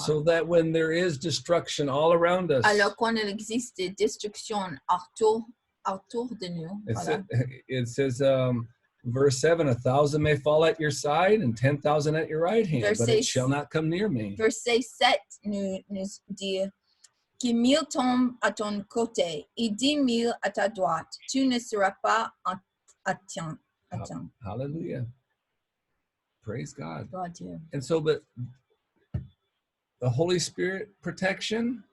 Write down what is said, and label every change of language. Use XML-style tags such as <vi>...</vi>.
<en>So that when there is destruction all around us,</en> <fr>Alors quand il existe des destructions autour de nous, voilà.</fr> <en>it says, verse 7, 1,000 may fall at your side and 10,000 at your right hand, but it shall not come near me.</en> <fr>Verset 7 nous dit que 1000 tombent à ton côté et 10,000 à ta droite. Tu ne seras pas atteint.</fr> <en>Hallelujah. Praise God.</en> <fr>Gloire à Dieu.</fr> <en>And so, but the Holy Spirit protection</en>